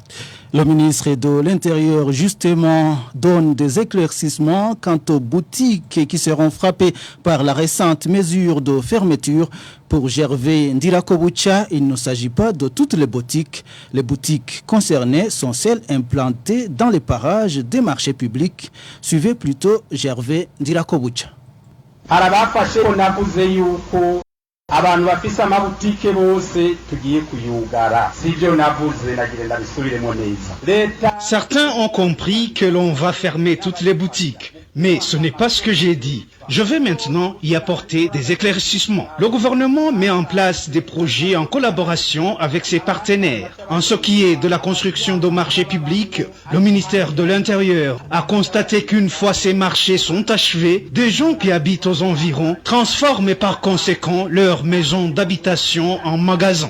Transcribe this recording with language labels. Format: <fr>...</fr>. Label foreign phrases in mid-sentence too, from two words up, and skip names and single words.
<fr>Le ministre de l'Intérieur, justement, donne des éclaircissements quant aux boutiques qui seront frappées par la récente mesure de fermeture. Pour Gervais Ndirakobucha, il ne s'agit pas de toutes les boutiques. Les boutiques concernées sont celles implantées dans les parages des marchés publics. Suivez plutôt Gervais Ndirakobucha.</fr> <rn>abantu bafise amabutike bose tugiye kuyugara sivyo navuze nagira ndabisubiremo neza.</rn> <fr>Certains ont compris que l'on va fermer toutes les boutiques, mais ce n'est pas ce que j'ai dit. Je vais maintenant y apporter des éclaircissements. Le gouvernement met en place des projets en collaboration avec ses partenaires. En ce qui est de la construction de marchés publics, le ministère de l'Intérieur a constaté qu'une fois ces marchés sont achevés, des gens qui habitent aux environs transforment par conséquent leur maison d'habitation en magasin.</fr>